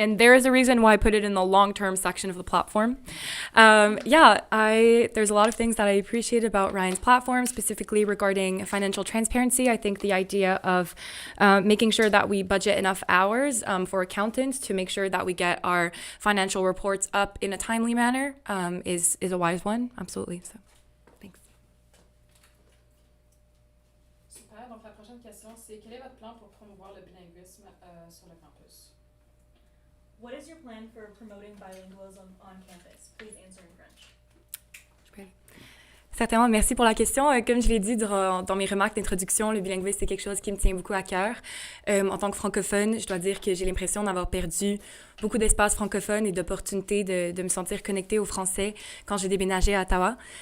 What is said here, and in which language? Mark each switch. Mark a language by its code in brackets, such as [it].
[en] And there is a reason why I put it in the long-term section of the platform. There's a lot of things that I appreciate about Ryan's platform, specifically regarding financial transparency. I think the idea of making sure that we budget enough hours for accountants to make sure that we get our financial reports up in a timely manner is a wise one. Absolutely. So, thanks. Super. [fr] Donc, la prochaine question, c'est quel est votre plan pour promouvoir le bilinguisme sur le campus? [en] What is your plan for promoting bilingualism on campus? Please answer in French. [fr] Certainement, merci pour la question. Comme je l'ai dit dans mes remarques d'introduction, le bilinguisme, c'est quelque chose qui me tient beaucoup à cœur. En tant que francophone, je dois dire que j'ai l'impression d'avoir perdu beaucoup d'espace francophone et d'opportunités de me sentir connectée au français quand j'ai déménagé à Ottawa.